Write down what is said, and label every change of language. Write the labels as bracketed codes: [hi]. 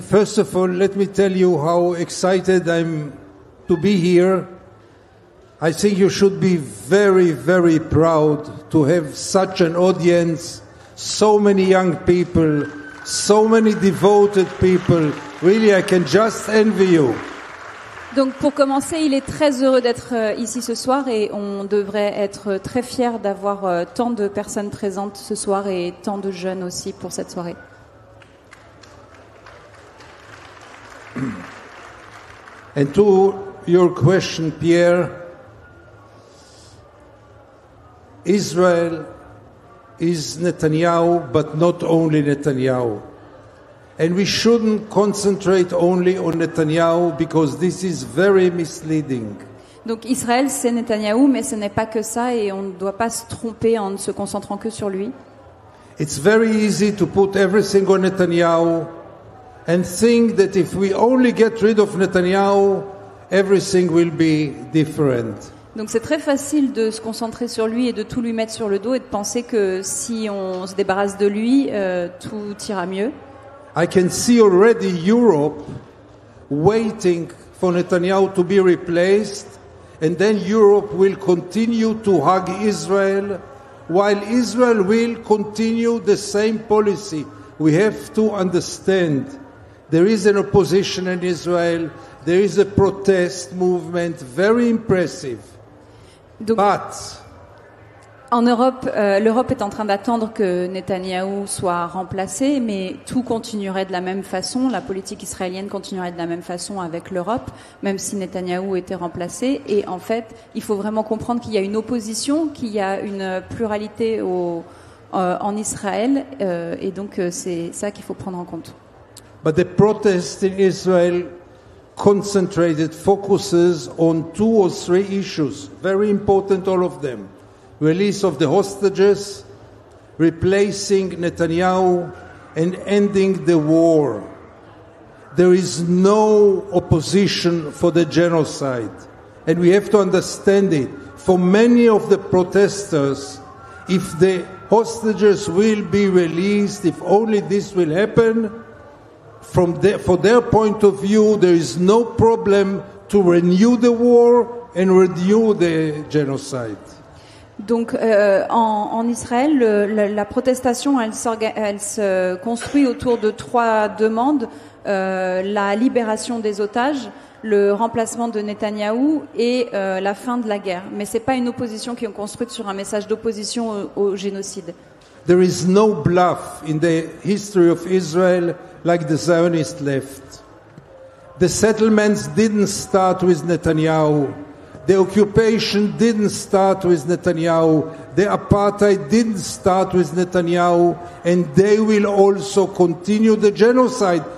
[en] First of all, let me tell you how excited I'm to be here. I think you should be very, very proud to have such an audience, so many young people, so many devoted people. Really, I can just envy you. [fr] Donc pour commencer, il est très heureux d'être ici ce soir et on devrait être très fiers d'avoir tant de personnes présentes ce soir et tant de jeunes aussi pour cette soirée. [en] And to your question, Pierre, Israel is Netanyahu, but not only Netanyahu. And we shouldn't concentrate only on Netanyahu because this is very misleading. [fr] Donc Israël, c'est Netanyahou, mais ce n'est pas que ça et on ne doit pas se tromper en ne se concentrant que sur lui. [en] It's very easy to put everything on Netanyahu and think that if we only get rid of Netanyahu, everything will be different. [fr] Donc c'est très facile de se concentrer sur lui et de tout lui mettre sur le dos et de penser que si on se débarrasse de lui, tout ira mieux. [en] I can see already Europe waiting for Netanyahu to be replaced, and then Europe will continue to hug Israel, while Israel will continue the same policy. We have to understand there is an opposition in Israel, there is a protest movement, very impressive. [fr] Donc, [en] But [fr] en Europe, l'Europe est en train d'attendre que Netanyahou soit remplacé, mais tout continuerait de la même façon, la politique israélienne continuerait de la même façon avec l'Europe, même si Netanyahou était remplacé. Et en fait, il faut vraiment comprendre qu'il y a une opposition, qu'il y a une pluralité en Israël, et donc c'est ça qu'il faut prendre en compte. [en] But the protest in Israel focuses on 2 or 3 issues, very important, all of them. Release of the hostages, replacing Netanyahu, and ending the war. There is no opposition for the genocide. And we have to understand it. For many of the protesters, if the hostages will be released, if only this will happen, for their point of view, there is no problem to renew the war and renew the genocide. [fr] Donc en Israël, la protestation, elle se construit autour de 3 demandes, la libération des otages, le remplacement de Netanyahou et la fin de la guerre. Mais c'est pas une opposition qui est construite sur un message d'opposition au génocide. [en] There is no bluff in the history of Israel like the Zionist left. The settlements didn't start with Netanyahu. The occupation didn't start with Netanyahu. The apartheid didn't start with Netanyahu. And they will also continue the genocide.